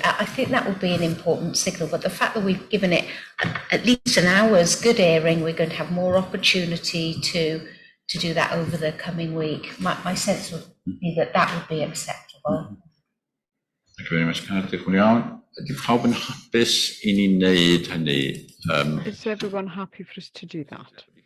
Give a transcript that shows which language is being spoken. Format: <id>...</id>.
<en>I think that would be an important signal, but the fact that we've given it at least an hour's good airing, we're going to have more opportunity to do that over the coming week. My sense would be that would be acceptable. Thank you very much, Carol.</en> <cy>Ydy pawb yn hapus I ni wneud hynny?</cy> <en>Is everyone happy for us to do that?</en>